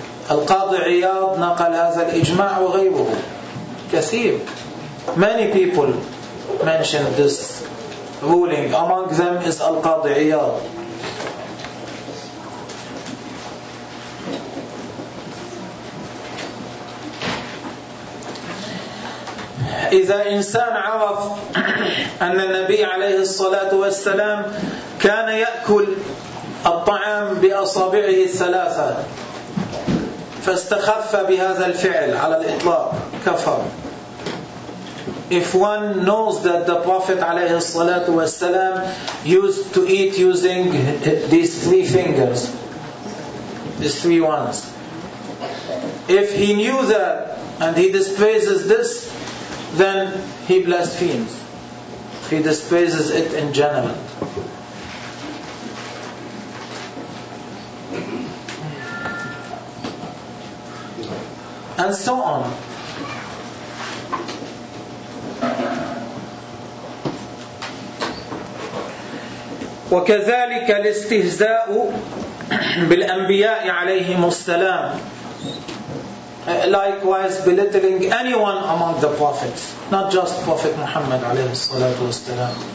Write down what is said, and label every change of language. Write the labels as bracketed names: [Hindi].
[Arabic] القاضي عياض نقل هذا الإجماع وغيره. كثير. [English] Many people mentioned this ruling. Among them is Al-Qadi Iyad. [Arabic] إذا إنسان عرف أن النبي عليه الصلاة والسلام كان يأكل الطعام بأصابعه الثلاثة فاستخف بهذا الفعل على الإطلاق كفر. [English] If one knows that the Prophet [Arabic] عليه الصلاة والسلام [English] used to eat using these three fingers, these three ones, if he knew that and he despises this, then he blasphemes. He despises it in general. And so on. [Arabic] وكذلك الاستهزاء بالأنبياء عليهم السلام. [English] Likewise, belittling anyone among the prophets, not just Prophet Muhammad [Arabic] عليه الصلاة والسلام.